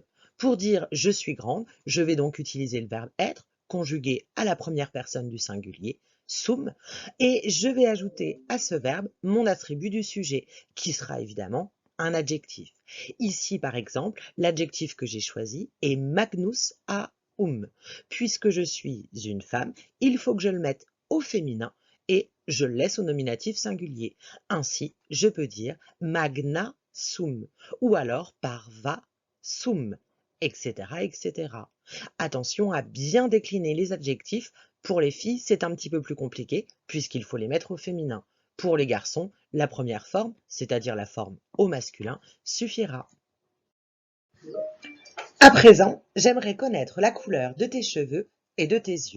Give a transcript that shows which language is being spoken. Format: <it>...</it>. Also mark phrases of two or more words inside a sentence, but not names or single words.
<fr>Pour dire « je suis grande », je vais donc utiliser le verbe être, conjugué à la première personne du singulier, sum, et je vais ajouter à ce verbe mon attribut du sujet, qui sera évidemment un adjectif. Ici, par exemple, l'adjectif que j'ai choisi est</fr> <la>magnus aum.</la> <fr>Puisque je suis une femme, il faut que je le mette au féminin et je le laisse au nominatif singulier. Ainsi, je peux dire</fr> <la>magna sum</la> <fr>ou alors</fr> <la>parva sum,</la> <fr>etc., etc. Attention à bien décliner les adjectifs. Pour les filles, c'est un petit peu plus compliqué puisqu'il faut les mettre au féminin. Pour les garçons, la première forme, c'est-à-dire la forme au masculin, suffira. À présent, j'aimerais connaître la couleur de tes cheveux et de tes yeux.</fr>